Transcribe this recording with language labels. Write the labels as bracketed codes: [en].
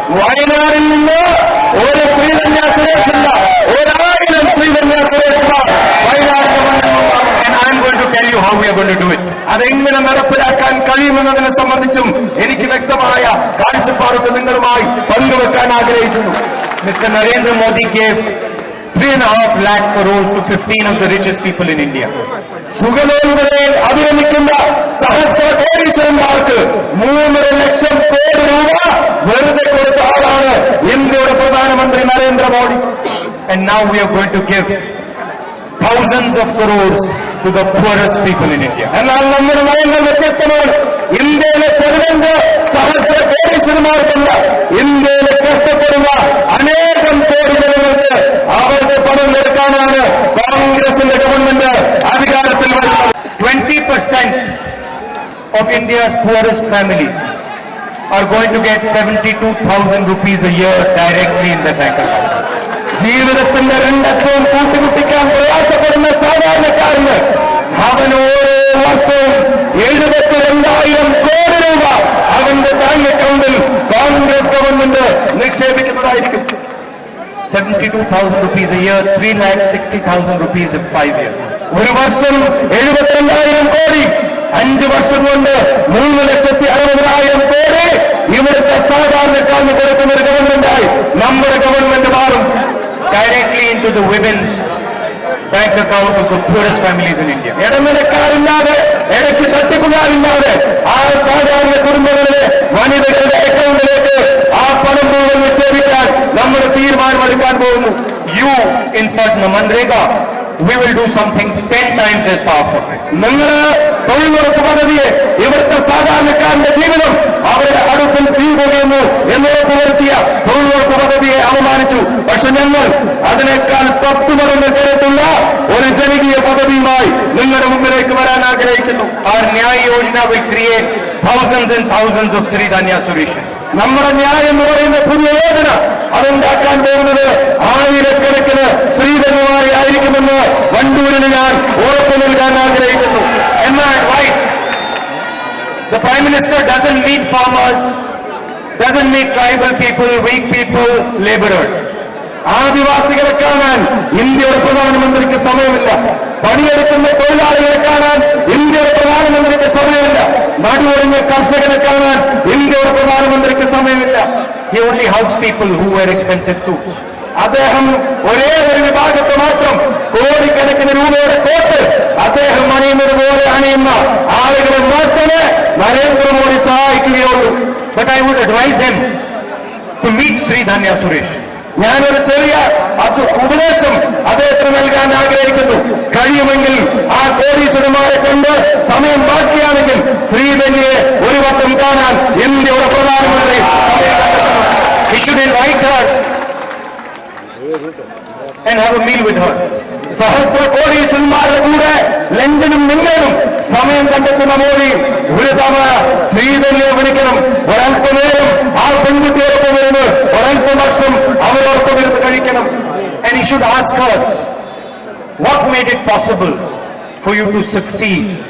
[ml] വയനാടിൽ നിന്ന് ഒരു Sreedhanya സുരേഷില്ല, 1000 Sreedhanya സുരേഷ്മാർ Wayanad [en] And I am going to tell you how we are going to do it. [ml] അതെങ്ങനെ നടപ്പിലാക്കാൻ കഴിയുമെന്നതിനെ സംബന്ധിച്ചും എനിക്ക് വ്യക്തമായ കാഴ്ചപ്പാടുകൾ നിങ്ങളുമായി പങ്കുവെക്കാൻ ആഗ്രഹിക്കുന്നു. [en] Mr. Narendra Modi gave 3.5 lakh crores to 15 of the richest people in India. [ml] സുഖലോലുകളെ അഭിരമിക്കുന്ന സഹസ്ര കോടീശ്വരന്മാർക്ക് 3.5 lakh crore രൂപ വെറുതെ കൊടുത്ത ആളാണ് ഇന്ത്യയുടെ പ്രധാനമന്ത്രി Narendra Modi. [en] And now we are going to give thousands of crores to the poorest people in India. [ml] എന്നാൽ നമ്മുടെ നയങ്ങൾ വ്യത്യസ്തമാണ്. ഇന്ത്യയിലെ 15 സഹസ്ര കോടീശ്വരന്മാർക്കല്ല, ഇന്ത്യയിലെ കഷ്ടപ്പെടുന്ന അനേകം കോടി ജനങ്ങൾക്ക് അവരുടെ പണം കൊടുക്കാനാണ് കോൺഗ്രസിന്റെ ഗവൺമെന്റ് അധികാരത്തിൽ വരുന്നത്. [en] 20% of India's poorest families are going to get 72,000 rupees a year directly in their bank account. [ml] ജീവിതത്തിന്റെ രണ്ടറ്റവും കൂട്ടിമുട്ടിക്കാൻ പ്രയാസപ്പെടുന്ന സാധാരണക്കാരന് അവന് ഓരോ വർഷവും 72,000 കോടി രൂപ അവന്റെ ബാങ്ക് അക്കൗണ്ടിൽ Congress government നിക്ഷേപിക്കുന്നതായിരിക്കും. [en] 72,000 rupees a year, 3,60,000 rupees in 5 years. [ml] ഒരു വർഷം 72,000 കോടി, 5 വർഷം കൊണ്ട് 3,60,000 കോടി ഇവിടുത്തെ സാധാരണക്കാരന് കൊടുക്കുന്ന ഒരു ഗവൺമെന്റായി നമ്മുടെ ഗവൺമെന്റ് മാറും. [en] Directly into the women's bank account of the poorest families in India. [ml] ഇടനിലക്കാരില്ലാതെ, ഇടയ്ക്ക് തട്ടിപ്പുകാരില്ലാതെ ആ സാധാരണ കുടുംബങ്ങളിലെ വനിതകളുടെ അക്കൗണ്ടിലേക്ക് ആ പണം മുഴുവൻ നിക്ഷേപിക്കാൻ നമ്മൾ തീരുമാനമെടുക്കാൻ പോകുന്നു. [en] You insert Manrega, we will do something 10 times as powerful. [ml] നിങ്ങൾ തൊഴിലുറപ്പ് പദ്ധതിയെ ഇവിടുത്തെ സാധാരണക്കാരന്റെ ജീവിതം അവരുടെ അടുപ്പിൽ തീ പോകുന്നു എന്ന് ഉറപ്പുവരുത്തിയ തൊഴിലുറപ്പ് പദ്ധതിയെ അവമാനിച്ചു. പക്ഷെ ഞങ്ങൾ അതിനേക്കാൾ 10 മടങ്ങ് കരുത്തുള്ള ഒരു ജനകീയ പദ്ധതിയുമായി നിങ്ങളുടെ മുമ്പിലേക്ക് വരാൻ ആഗ്രഹിക്കുന്നു. [en] Our Nyaya Yojana will create thousands and thousands of Sri Dhanya Sureshas. [ml] നമ്മുടെ ന്യായം എന്ന് പറയുന്ന പുതിയ യോജന അതുണ്ടാക്കാൻ പോകുന്നത് ആയിരക്കണക്കിന് ശ്രീധന്യമായി ആയിരിക്കുമെന്ന് വണ്ടൂരിന് ഞാൻ ഉറപ്പു നൽകാൻ ആഗ്രഹിക്കുന്നു. [en] And my advice, the Prime Minister doesn't meet farmers, doesn't meet tribal people, weak people, laborers. [ml] ആദിവാസികളെ കാണാൻ ഇന്ത്യയുടെ പ്രധാനമന്ത്രിക്ക് സമയമില്ല. പണിയെടുക്കുന്ന തൊഴിലാളികളെ കാണാൻ ഇന്ത്യയുടെ പ്രധാനമന്ത്രിക്ക് സമയമില്ല. നടുവൊടിഞ്ഞ കർഷകനെ കാണാൻ ഇന്ത്യയുടെ പ്രധാനമന്ത്രിക്ക് സമയമില്ല. [en] He only hugs people who wear expensive suits. [ml] അദ്ദേഹം ഒരേ ഒരു വിഭാഗത്തെ മാത്രം കോടിക്കണക്കിന് രൂപയുടെ കോട്ട് അദ്ദേഹം അണിയുന്നത് പോലെ അണിയുന്ന ആളുകളെ മാത്രമേ Narendra Modi സഹായിക്കുകയുള്ളൂ. [en] But I would advise him to meet Sri Dhanya Suresh. [ml] ഞാനൊരു ചെറിയ ഉപദേശം അദ്ദേഹത്തിന് നൽകാൻ ആഗ്രഹിക്കുന്നു. കഴിയുമെങ്കിൽ ആ കോടീശ്വരന്മാരെ കൊണ്ട് സമയം ബാക്കിയാണെങ്കിൽ ശ്രീധന്യയെ ഒരു വട്ടം കാണാൻ ഇന്ത്യയുടെ പ്രധാനമന്ത്രി സമയം കണ്ടെത്തണം. [en] He should invite her and have a meal with her. [ml] സഹസ്ര കോടീശ്വരന്മാരുടെ കൂടെ ലണ്ടനും നിങ്ങളും സമയം കണ്ടെത്തുന്ന മോദി ഒരു തവണ ശ്രീധന്യയെ വിളിക്കണം. ഒരല്പനേരം ആ പെൺകുട്ടിയോടൊപ്പം വരുന്നു, ഒരല്പം ഭക്ഷണം അവരോടൊപ്പം ഇരുന്ന് കഴിക്കണം. [en] And he should ask her, what made it possible for you to succeed?